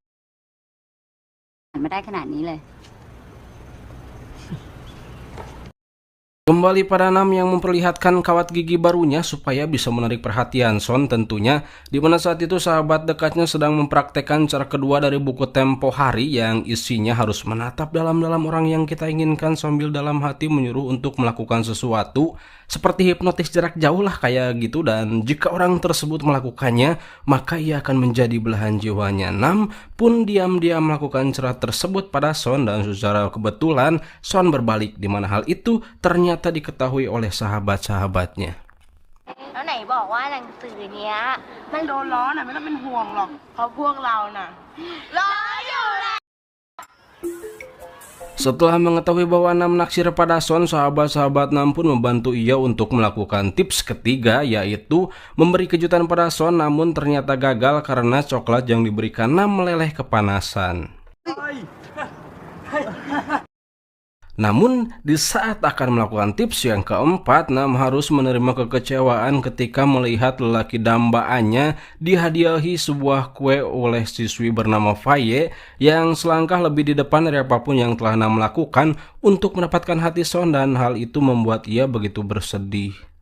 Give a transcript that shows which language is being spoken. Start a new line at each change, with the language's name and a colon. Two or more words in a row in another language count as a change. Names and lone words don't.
Indonesian: Kembali pada Nam yang memperlihatkan kawat gigi barunya supaya bisa menarik perhatian Son tentunya, di mana saat itu sahabat dekatnya sedang mempraktekkan cara kedua dari buku Tempo Hari yang isinya harus menatap dalam-dalam orang yang kita inginkan sambil dalam hati menyuruh untuk melakukan sesuatu, seperti hipnotis jarak jauh lah kayak gitu. Dan jika orang tersebut melakukannya, maka ia akan menjadi belahan jiwanya. Nam pun diam-diam melakukan cara tersebut pada Son, dan secara kebetulan Son berbalik, di mana hal itu ternyata diketahui oleh sahabat-sahabatnya.
Thai: แล้วไหนบอกว่าหนังสือเนี้ยมันโดนล้อน่ะไม่ต้องเป็นห่วงหรอกเพราะพวกเราน่ะล้ออยู่แหละ
Indonesian: Setelah mengetahui bahwa Nam naksir pada Son, sahabat-sahabat Nam pun membantu ia untuk melakukan tips ketiga, yaitu memberi kejutan pada Son, namun ternyata gagal karena coklat yang diberikan Nam meleleh kepanasan. Namun, di saat akan melakukan tips yang keempat, Nam harus menerima kekecewaan ketika melihat lelaki dambaannya dihadiahi sebuah kue oleh siswi bernama Faye yang selangkah lebih di depan dari apapun yang telah Nam lakukan untuk mendapatkan hati Son, dan hal itu membuat ia begitu bersedih.